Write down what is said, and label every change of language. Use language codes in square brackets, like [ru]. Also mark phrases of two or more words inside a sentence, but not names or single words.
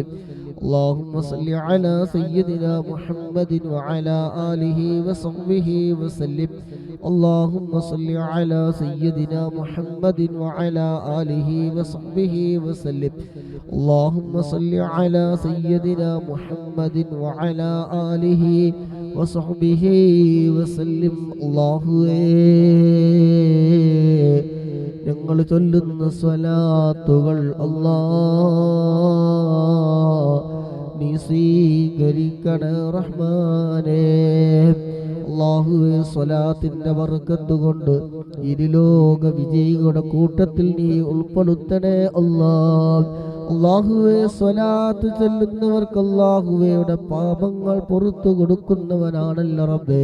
[ar] اللهم صل على سيدنا محمد وعلى آله وصحبه وسلم. اللهم صل على سيدنا محمد وعلى آله وصحبه وسلم. اللهم صل على سيدنا محمد وعلى آله وصحبه وسلم. [ml] ഞങ്ങൾ ചൊല്ലുന്ന സ്വലാത്തുകൾ നീ സ്വീകരിക്കണേ റഹ്മാനേ. അല്ലാഹുവേ, സ്വലാത്തിന്റെ ബർക്കത്ത് കൊണ്ട് ഇരുലോക വിജയികളുടെ കൂട്ടത്തിൽ നീ ഉൾപ്പെടുത്തണേ അല്ലാഹുവേ, സ്വലാത്ത് ചൊല്ലുന്നവർക്ക് അല്ലാഹുവയുടെ പാപങ്ങൾ പുറത്തു കൊടുക്കുന്നവനാണല്ലോ റബ്ബേ.